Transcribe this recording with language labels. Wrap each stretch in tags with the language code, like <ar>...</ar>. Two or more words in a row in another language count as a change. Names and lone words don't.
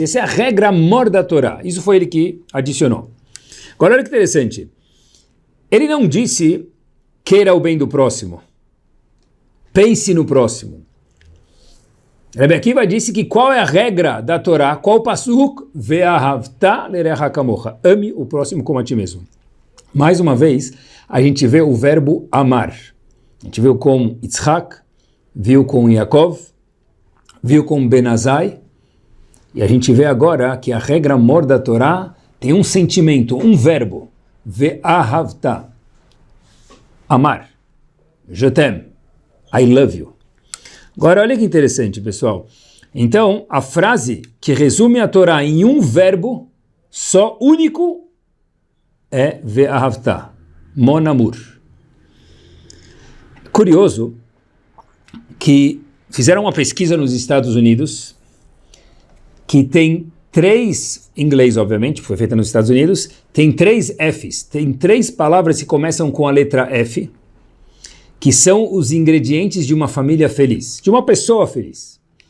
<pt>Essa é a regra mor da Torá. Isso foi ele que adicionou. Agora olha que interessante. Ele não disse queira o bem do próximo. Pense no próximo. Rabbi Akiva disse que qual é a regra da Torá, qual o pasuk?</pt> <he>ואהבת לרעך כמוך.</he> <pt>Ame o próximo como a ti mesmo. Mais uma vez, a gente vê o verbo amar. A gente viu com Yitzhak, viu com Yaakov, viu com Benazai, e a gente vê agora que a regra mor da Torá tem um sentimento, um verbo, ve'ahavta, amar,</pt> <fr>je t'aime,</fr> <en>I love you.</en> <pt>Agora olha que interessante, pessoal. Então, a frase que resume a Torá em um verbo só único é ve'ahavta,</pt> <fr>mon amour.</fr> <pt>Curioso que fizeram uma pesquisa nos Estados Unidos que tem 3, em inglês obviamente, foi feita nos Estados Unidos, tem 3 Fs, tem 3 palavras que começam com a letra F, que são os ingredientes de uma família feliz, de uma pessoa feliz.</pt>